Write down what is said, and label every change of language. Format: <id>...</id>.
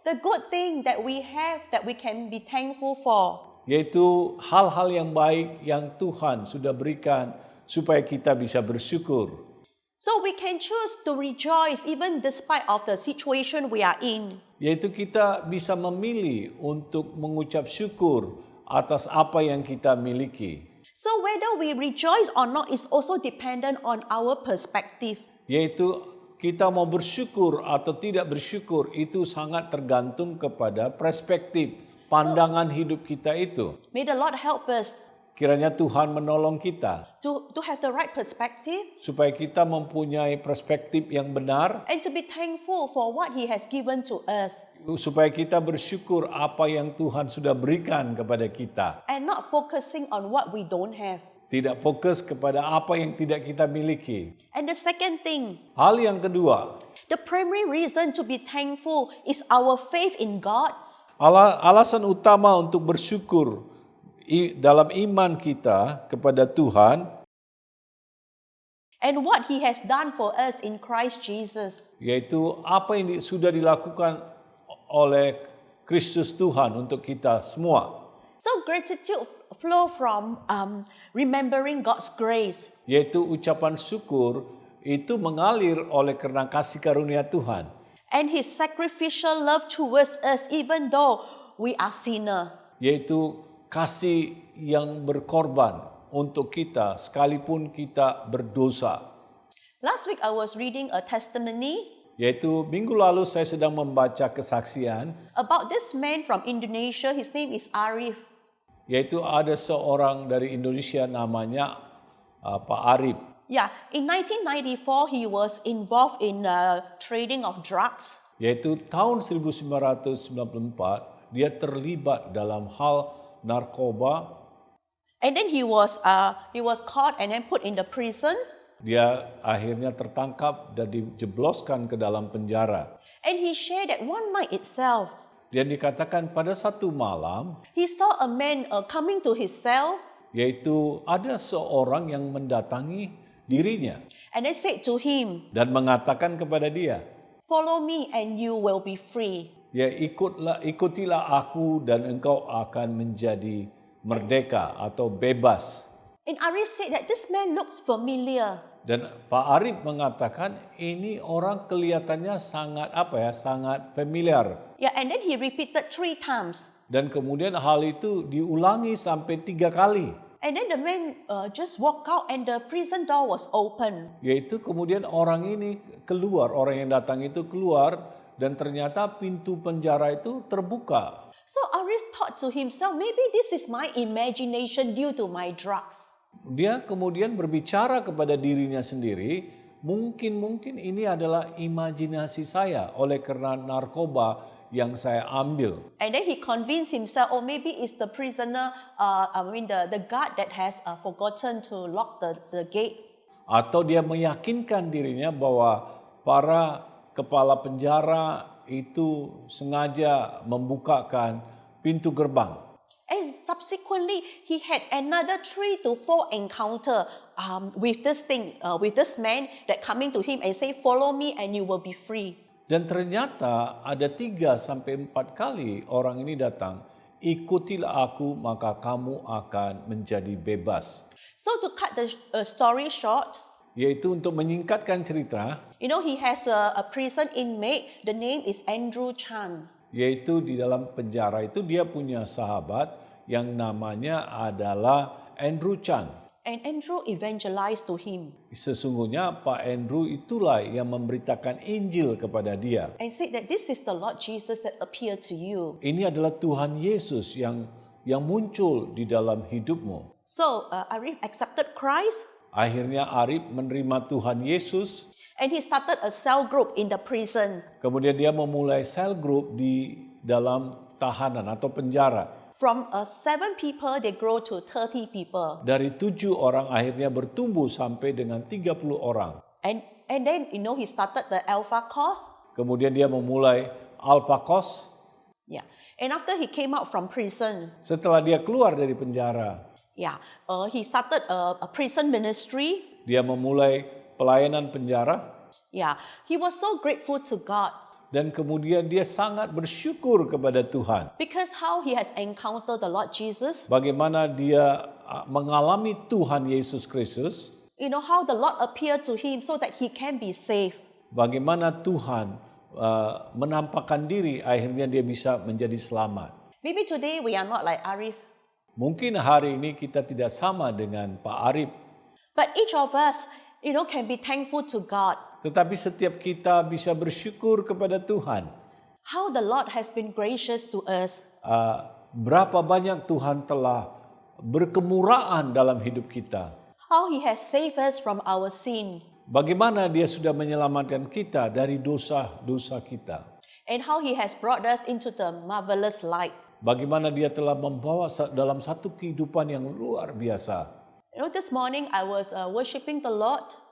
<en>The good thing that we have that we can be thankful for.</en> <id>yaitu hal-hal yang baik yang Tuhan sudah berikan supaya kita bisa bersyukur.</id> <en>So we can choose to rejoice even despite of the situation we are in.</en> <id>Yaitu kita bisa memilih untuk mengucap syukur atas apa yang kita miliki.</id> <en>So whether we rejoice or not is also dependent on our perspective.</en> <id>Yaitu kita mau bersyukur atau tidak bersyukur itu sangat tergantung kepada perspektif, pandangan hidup kita itu.</id> <en>May the Lord help us</en> <id>Kiranya Tuhan menolong kita</id> <en>to have the right perspective</en> <id>supaya kita mempunyai perspektif yang benar,</id> <en>and to be thankful for what He has given to us</en> <id>supaya kita bersyukur apa yang Tuhan sudah berikan kepada kita.</id> <en>and not focusing on what we don't have.</en> <id>Tidak fokus kepada apa yang tidak kita miliki.</id> <en>And the second thing,</en> <id>Hal yang kedua,</id> <en>the primary reason to be thankful is our faith in God</en> <id>alasan utama untuk bersyukur dalam iman kita kepada Tuhan,</id> <en>and what He has done for us in Christ Jesus.</en> <id>yaitu apa yang sudah dilakukan oleh Kristus Tuhan untuk kita semua.</id> <en>So gratitude flow from remembering God's grace.</en> <id>Yaitu ucapan syukur itu mengalir oleh karena kasih karunia Tuhan.</id> <en>And His sacrificial love towards us even though we are sinner.</en> <id>Yaitu kasih yang berkorban untuk kita sekalipun kita berdosa.</id> <en>Last week I was reading a testimony</en> <id>Yaitu minggu lalu saya sedang membaca kesaksian,</id> <en>about this man from Indonesia. His name is Arif.</en> <id>yaitu ada seorang dari Indonesia namanya Pak Arif.</id> <en>Yeah, in 1994 he was involved in trading of drugs.</en> <id>Yaitu tahun 1994 dia terlibat dalam hal narkoba.</id> <en>And then he was caught and then put in the prison.</en> <id>Dia akhirnya tertangkap dan dijebloskan ke dalam penjara.</id> <en>And he shared that one night itself,</en> <id>Dan dikatakan pada satu malam,</id> <en>he saw a man coming to his cell</en> <id>yaitu ada seorang yang mendatangi dirinya</id> <en>and then said to him,</en> <id>dan mengatakan kepada dia,</id> <en>"Follow me and you will be free."</en> <id>ya ikutilah aku dan engkau akan menjadi merdeka atau bebas.</id> <en>And Arif said that this man looks familiar.</en> <id>Dan Pak Arif mengatakan ini orang kelihatannya sangat sangat familiar.</id> <en>Yeah, and then he repeated 3 times.</en> <id>Dan kemudian hal itu diulangi sampai 3 kali.</id> <en>And then the man just walked out and the prison door was open.</en> <id>Yaitu kemudian orang ini keluar, orang yang datang itu keluar dan ternyata pintu penjara itu terbuka.</id> <en>So Arif thought to himself, maybe this is my imagination due to my drugs.</en> <id>Dia kemudian berbicara kepada dirinya sendiri, mungkin ini adalah imajinasi saya oleh karena narkoba yang saya ambil.</id> <en>And then he convinced himself, oh, maybe it's the prisoner, the guard that has forgotten to lock the gate.</en> <id>Atau dia meyakinkan dirinya bahwa para kepala penjara itu sengaja membukakan pintu gerbang.</id> <en>And subsequently, he had another 3 to 4 encounter with this man that coming to him and say, "Follow me and you will be free."</en> <id>Dan ternyata ada 3 sampai 4 kali orang ini datang, ikutilah aku maka kamu akan menjadi bebas.</id> <en>So to cut the story short,</en> <id>Yaitu untuk menyingkatkan cerita,</id> <en>he has a prison inmate. The name is Andrew Chan.</en> <id>yaitu di dalam penjara itu dia punya sahabat yang namanya adalah Andrew Chan.</id> <en>And Andrew evangelized to him</en> <id>Sesungguhnya Pak Andrew itulah yang memberitakan Injil kepada dia.</id> <en>and said that this is the Lord Jesus that appeared to you.</en> <id>Ini adalah Tuhan Yesus yang muncul di dalam hidupmu.</id> <en>So Arif accepted Christ</en> <id>Akhirnya Arif menerima Tuhan Yesus.</id> <en>and he started a cell group in the prison.</en> <id>Kemudian dia memulai sel group di dalam tahanan atau penjara.</id> <en>From 7 people, they grow to 30 people.</en> <id>Dari 7 orang akhirnya bertumbuh sampai dengan 30 orang.</id> <en>And then, he started the Alpha course.</en> <id>Kemudian dia memulai Alpha Course. Yeah.</id> <en>And after he came out from prison,</en> <id>Setelah dia keluar dari penjara,</id> <en>he started a prison ministry.</en> <id>dia memulai pelayanan penjara.</id> <en>Yeah. He was so grateful to God.</en> <id>dan kemudian dia sangat bersyukur kepada Tuhan.</id> <en>Because how he has encountered the Lord Jesus,</en> <id>Bagaimana dia mengalami Tuhan Yesus Kristus,</id> <en>how the Lord appeared to him so that he can be saved.</en> <id>bagaimana Tuhan menampakkan diri, akhirnya dia bisa menjadi selamat.</id> <en>Maybe today we are not like Arif,</en> <id>Mungkin hari ini kita tidak sama dengan Pak Arif,</id> <en>but each of us, can be thankful to God.</en> <id>tetapi setiap kita bisa bersyukur kepada Tuhan.</id> <en>How the Lord has been gracious to us.</en> <id>Berapa banyak Tuhan telah berkemurahan dalam hidup kita.</id> <en>How he has saved us from our sin.</en> <id>Bagaimana dia sudah menyelamatkan kita dari dosa-dosa kita.</id> <en>And how he has brought us into the marvelous light.</en> <id>Bagaimana dia telah membawa dalam satu kehidupan yang luar biasa.</id> <en>This morning I was worshiping the Lord.</en>